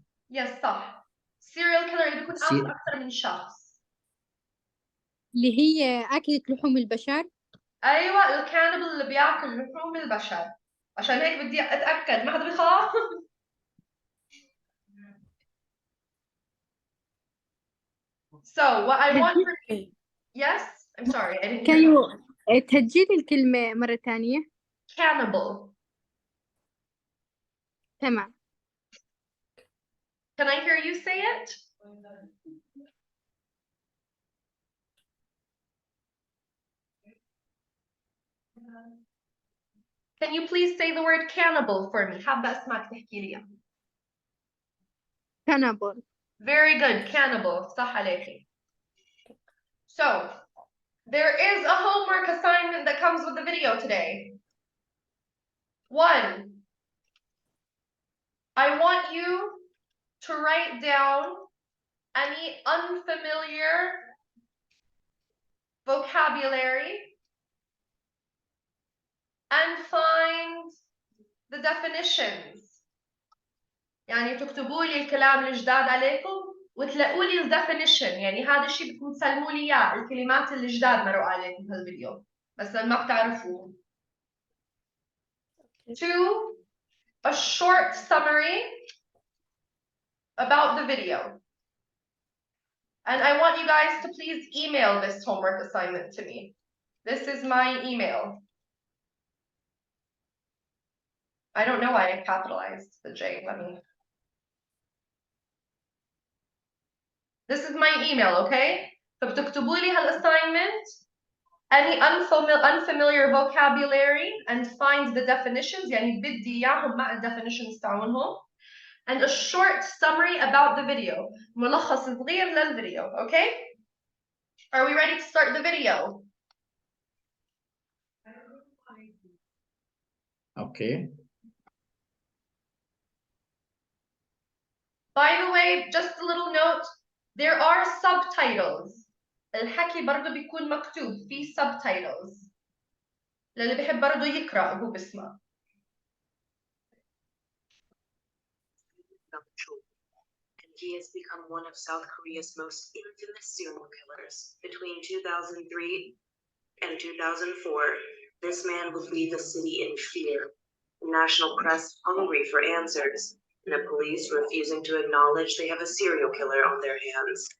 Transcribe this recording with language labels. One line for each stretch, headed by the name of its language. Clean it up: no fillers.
English: Yes,
Arabic: صح.
English: Serial killer
Arabic: اللي بيكون قاتل أكثر من شخص. اللي هي أكلة لحوم البشر. أيوة الكانبل اللي بياكل لحوم البشر. عشان هيك بدي أتأكد ما حدا بيخاف.
English: So what I want for yes, I'm sorry, I didn't hear you.
Arabic: تهجيلي الكلمة مرة ثانية.
English: Cannibal.
Arabic: تمام.
English: Can I hear you say it? Can you please say the word cannibal for me?
Arabic: حابة أسمعك تحكي لي.
English: cannibal. Very good, cannibal.
Arabic: صح عليكي.
English: So there is a homework assignment that comes with the video today. 1. I want you to write down any unfamiliar vocabulary and find the definitions.
Arabic: يعني تكتبوا لي الكلام الجداد عليكم وتلاقوا لي الديفينيشن، يعني هذا الشيء بدكم تسلموا لي اياه، الكلمات الجداد مروا عليكم بهالفيديو مثلا ما بتعرفوه.
English: 2. A short summary about the video. And I want you guys to please email this homework assignment to me. This is my email. I don't know why I capitalized the J. Let me. This is my email, okay?
Arabic: فبتكتبوا لي
English: هالassignment, any unfamiliar vocabulary, and find the definitions.
Arabic: يعني بدي إياهم مع definitions تاعونهم.
English: And a short summary about the video.
Arabic: ملخص صغير للفيديو, okay?
English: Are we ready to start the video? Okay. By the way, just a little note, there are subtitles.
Arabic: الحكي برضه بيكون مكتوب في subtitles. للي بيحب برضه يقرأ هو بسمع.
English: And he has become one of South Korea's most infamous serial killers. Between 2003 and 2004, this man would leave the city in fear. The national press hungry for answers, and the police refusing to acknowledge they have a serial killer on their hands.